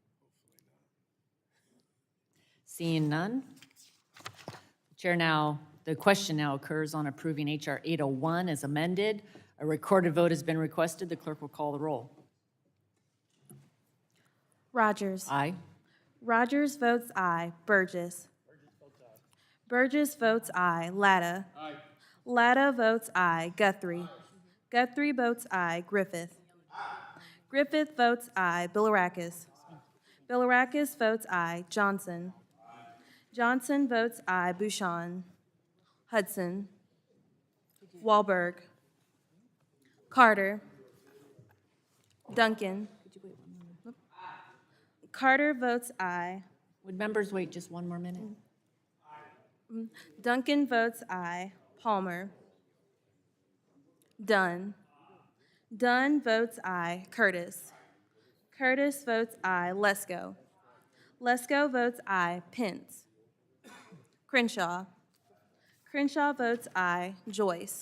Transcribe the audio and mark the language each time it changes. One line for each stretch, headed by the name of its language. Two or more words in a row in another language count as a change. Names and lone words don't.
English: Seeing none. The question now occurs on approving H.R. 801 as amended. A recorded vote has been requested. The clerk will call the roll. Rodgers. Aye. Rodgers votes aye. Burgess. Burgess votes aye. Latta. Latta votes aye. Guthrie. Guthrie votes aye. Griffith. Griffith votes aye. Bilirakis. Bilirakis votes aye. Johnson. Johnson votes aye. Bouchon. Hudson. Wahlberg. Carter. Duncan. Carter votes aye. Would members wait just one more minute? Duncan votes aye. Palmer. Dunn. Dunn votes aye. Curtis. Curtis votes aye. Lesko. Lesko votes aye. Pence. Crenshaw. Crenshaw votes aye. Joyce.